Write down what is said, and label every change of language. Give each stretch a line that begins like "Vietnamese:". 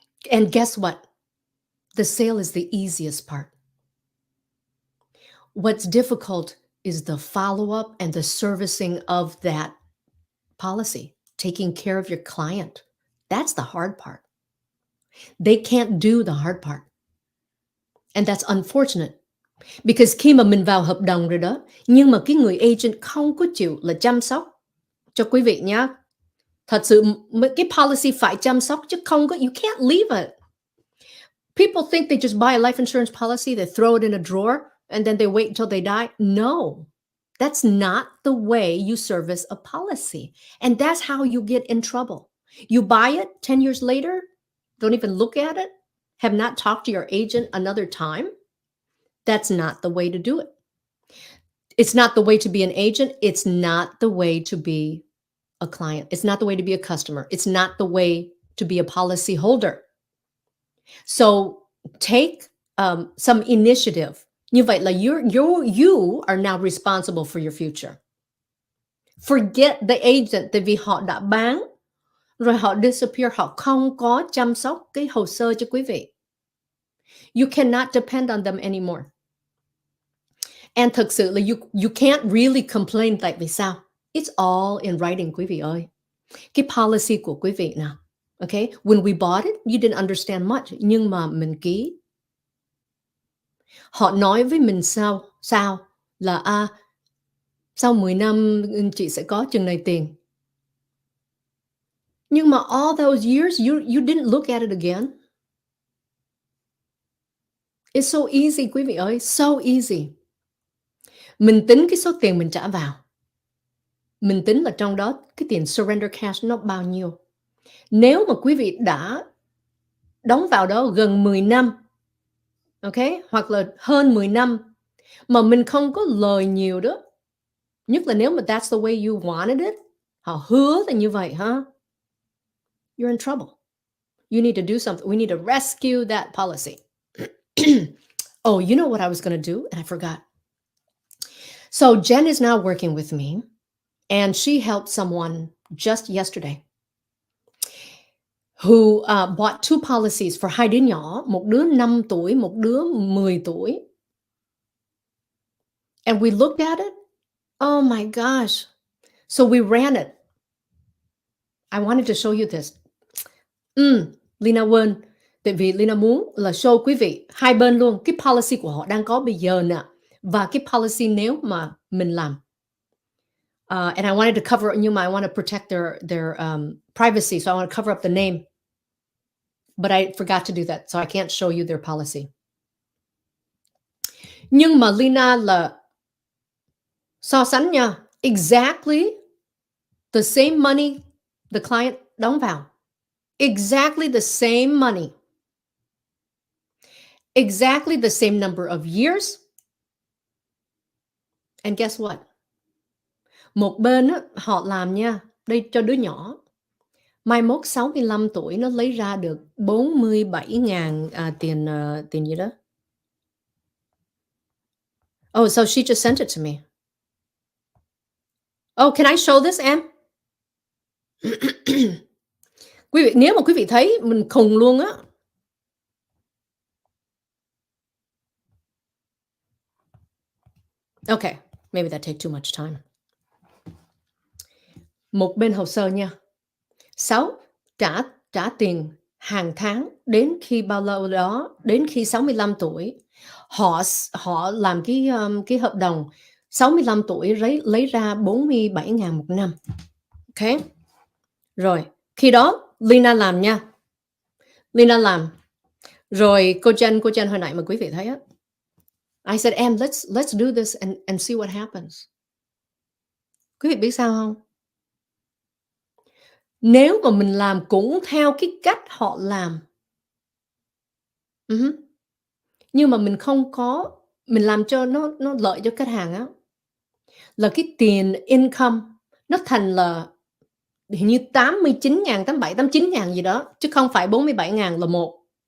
English: And guess what? The sale is the easiest part. What's difficult is the follow-up and the servicing of that policy, taking care of your client. That's the hard part. They can't do the hard part. And that's unfortunate. Because
Vietnamese: khi mà mình vào hợp đồng rồi đó, nhưng mà cái người agent không có chịu là chăm sóc cho quý vị nhá. Thật sự cái policy phải chăm sóc chứ không có,
English: you can't leave it. People think they just buy a life insurance policy, they throw it in a drawer, and then they wait until they die. No, that's not the way you service a policy. And that's how you get in trouble. You buy it 10 years later, don't even look at it, have not talked to your agent another time. That's not the way to do it. It's not the way to be an agent. It's not the way to be a client. It's not the way to be a customer. It's not the way to be a policy holder. So take some initiative.
Vietnamese: Như vậy là
English: you are now responsible for your future. Forget the agent,
Vietnamese: tại vì họ đã bán, rồi họ disappear, họ không có chăm sóc cái hồ sơ cho quý vị.
English: You cannot depend on them anymore.
Vietnamese: And thực sự là
English: you can't really complain,
Vietnamese: tại vì sao?
English: It's all in writing,
Vietnamese: quý vị ơi. Cái policy của quý vị nào.
English: Okay? When we bought it, you didn't understand much.
Vietnamese: Nhưng mà mình ký. Họ nói với mình sao là sau 10 năm chị sẽ có chừng này tiền. Nhưng mà
English: all those years, you didn't look at it again. It's so easy, quý vị ơi. So easy.
Vietnamese: Mình tính cái số tiền mình trả vào. Mình tính là trong đó cái tiền surrender cash nó bao nhiêu. Nếu mà quý vị đã đóng vào đó gần 10 năm, okay, hoặc là hơn 10 năm, mà mình không có lời nhiều đó, nhất là nếu mà
English: that's the way you wanted it,
Vietnamese: họ hứa là như vậy ha,
English: you're in trouble. You need to do something. We need to rescue that policy. Oh, you know what I was going to do? And I forgot. So Jen is now working with me, and she helped someone just yesterday who bought two policies for
Vietnamese: hai đứa nhỏ, một đứa 5 tuổi, một đứa 10 tuổi.
English: And we looked at it. Oh my gosh. So we ran it. I wanted to show you this.
Vietnamese: Leyna Nguyen, tại vì Leyna muốn là show quý vị hai bên luôn cái policy của họ đang có bây giờ nè và cái policy nếu mà mình làm.
English: And I wanted to cover,
Vietnamese: nhưng mà
English: I want to protect their privacy, so I want to cover up the name. But I forgot to do that, so I can't show you their policy.
Vietnamese: Nhưng mà Leyna là so sánh nha,
English: exactly the same money the client
Vietnamese: đóng vào.
English: Exactly the same money. Exactly the same number of years. And guess what?
Vietnamese: Một bên á, họ làm nha, đây cho đứa nhỏ. Mai mốt 65 tuổi nó lấy ra được 47.000 tiền gì đó.
English: Oh, so she just sent it to me. Oh, can I show this, em?
Vietnamese: Quý vị, nếu mà quý vị thấy mình khùng luôn á.
English: Okay, maybe that take too much time.
Vietnamese: Một bên hồ sơ nha. 6 trả tiền hàng tháng đến khi bao lâu đó, đến khi 65 tuổi. Họ làm cái hợp đồng 65 tuổi lấy ra 47.000 một năm. Okay? Rồi, khi đó Leyna làm nha. Leyna làm. Rồi cô Jen hồi nãy mà quý vị thấy á.
English: I said, em, let's do this and see what happens.
Vietnamese: Quý vị biết sao không? Nếu mà mình làm cũng theo cái cách họ làm, nhưng mà mình không có, mình làm cho nó lợi cho khách hàng á, là cái tiền income nó thành là hình như 89.000, 87, 89.000 gì đó, chứ không phải 47.000 là một.